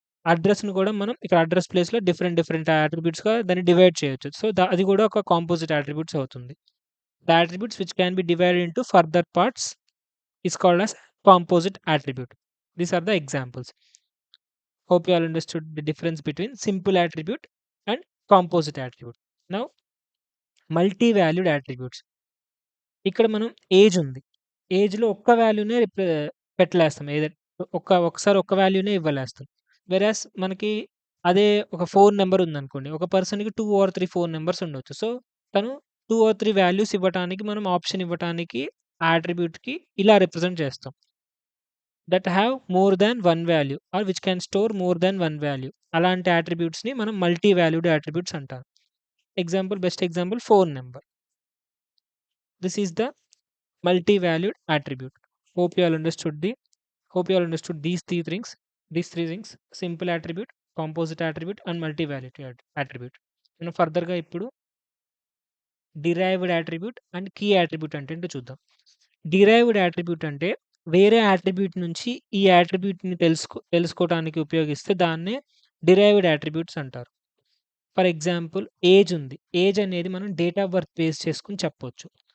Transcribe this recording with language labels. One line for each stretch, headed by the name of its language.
Telugu: అడ్రెస్‌ని కూడా మనం ఇక్కడ అడ్రెస్ ప్లేస్‌లో డిఫరెంట్ డిఫరెంట్ అట్రిబ్యూట్స్‌గా దాన్ని డివైడ్ చేయొచ్చు. సో, అది కూడా ఒక కాంపోజిట్ అట్రిబ్యూట్స్ అవుతుంది.
English: The attributes which can be divided into further parts is called as composite attribute. These are the examples. Hope you all understood the difference between simple attribute and composite attribute. Now, multi-valued attributes.
Telugu: ఇక్కడ మనం age ఉంది. ఏజ్‌లో ఒక్క వాల్యూనే పెట్టలేస్తాం. ఒకసారి ఒక్క వాల్యూనే ఇవ్వలేస్తాం. వెరాస్ మనకి అదే ఒక ఫోన్ నంబర్ ఉందనుకోండి. ఒక పర్సన్‌కి 2 ఆర్ 3 ఫోన్ నంబర్స్ ఉండొచ్చు. సో, తను 2 ఆర్ 3 వాల్యూస్ ఇవ్వటానికి మనం ఆప్షన్ ఇవ్వటానికి ఆ అట్రిబ్యూట్‌కి ఇలా రిప్రజెంట్ చేస్తాం.
English: That have more than 1 value are which can store more than 1 value.
Telugu: అలాంటి అట్రిబ్యూట్స్‌ని మనం మల్టీ వాల్యూడ్ అట్రిబ్యూట్స్ అంటారు. Best example phone number.
English: This is the multi-valued attribute. Hope you all understood the Hope you all understood these three things: simple attribute, composite attribute, and multi-valued attribute.
Telugu: మనం ఫర్దర్‌గా ఇప్పుడు derived attribute and key attribute అంటే ఏంటో చూద్దాం. Derived attribute అంటే వేరే attribute నుంచి ఈ అట్రిబ్యూట్‌ని తెలుసుకోవటానికి ఉపయోగిస్తే దాన్నే డిరైవ్డ్ అట్రిబ్యూట్స్ అంటారు. ఫర్ ఎగ్జాంపుల్ ఏజ్ ఉంది. ఏజ్ అనేది మనం డేట్ ఆఫ్ బర్త్ బేస్ చేసుకొని చెప్పొచ్చు.